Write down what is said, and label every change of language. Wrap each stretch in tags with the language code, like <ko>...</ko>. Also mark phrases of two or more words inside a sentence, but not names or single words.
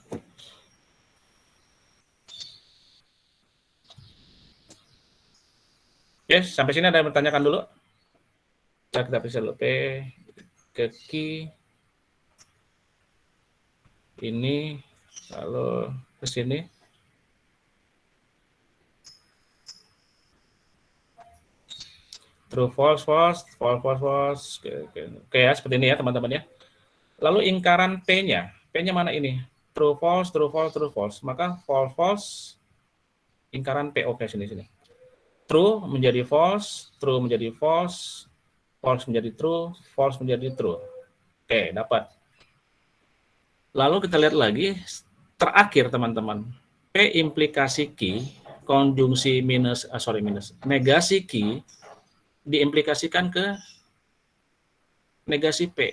<id>Oke, sampai sini ada yang bertanyakan dulu. Kita bisa dulu P ke Q ini, lalu ke sini.</id> <en>True, false, false, false, false, false.</en> <id>Oke ya, seperti ini ya teman-teman ya. Lalu ingkaran P-nya. P-nya mana ini?</id> <en>True, false, true, false, true, false. Maka false, false,</en> <id>ingkaran P. Oke, sini.</id> <en>True menjadi false, true menjadi false, false menjadi true, false menjadi true.</en> <id>Oke, dapat. Lalu kita lihat lagi, terakhir teman-teman. P implikasi Q, konjungsi negasi Q, diimplikasikan ke negasi P.</id>